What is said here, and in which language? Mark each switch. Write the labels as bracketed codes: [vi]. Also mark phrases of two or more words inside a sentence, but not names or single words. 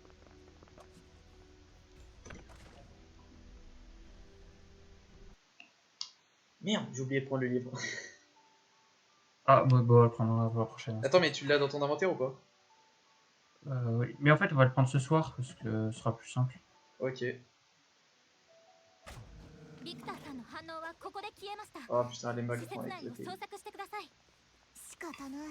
[fr] Merde, j'ai oublié de prendre le livre. Ah, ouais, bon, on va le prendre la prochaine. Attends, mais tu l'as dans ton inventaire ou pas? Oui. Mais en fait, on va le prendre ce soir parce que ce sera plus simple. Ok. [ja] ビクターさんの反応はここで消えました。 [fr] Oh putain, les [ja] 施 [fr] mags [ja] 設 [fr] vont [ja] 内 [fr] être [ja] を [fr] pétés. [ja] 捜索してください。仕方ない。